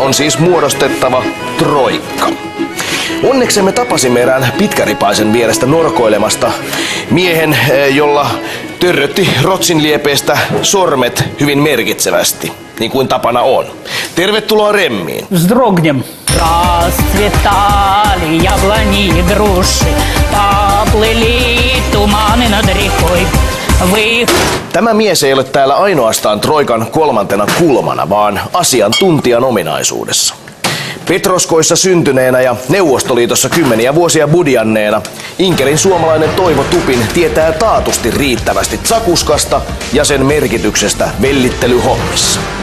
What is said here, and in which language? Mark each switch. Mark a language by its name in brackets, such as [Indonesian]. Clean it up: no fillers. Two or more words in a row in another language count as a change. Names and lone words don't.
[Finnish] On siis muodostettava troikka. Onneksemme tapasimme erään pitkäripaisen vierestä norkoilemasta miehen, jolla törrötti rotsinliepeistä sormet hyvin merkitsevästi, niin kuin tapana on. Tervetuloa remmiin. [Russian] Вздрогнем. Расцветали яблони и груши, поплыли туманы над рекой. [Finnish] Tämä mies ei ole täällä ainoastaan troikan kolmantena kulmana, vaan asiantuntijan ominaisuudessa. Petroskoissa syntyneenä ja Neuvostoliitossa kymmeniä vuosia budjanneena Inkerin suomalainen Toivo Tupin tietää taatusti riittävästi zakuskasta ja sen merkityksestä vellittelyhommissa.